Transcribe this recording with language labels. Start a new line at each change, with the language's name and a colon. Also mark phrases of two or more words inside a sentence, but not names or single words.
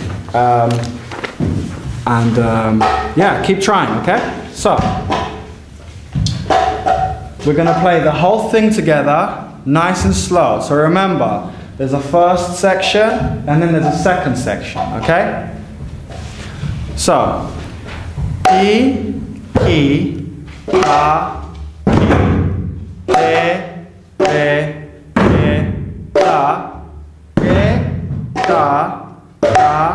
English: Yeah, keep trying, okay? So, we're going to play the whole thing together, nice and slow. So remember, there's a first section, and then there's a second section, okay? So, I, ki, ta, ki, te, te, te, ta, ke, ta, ta,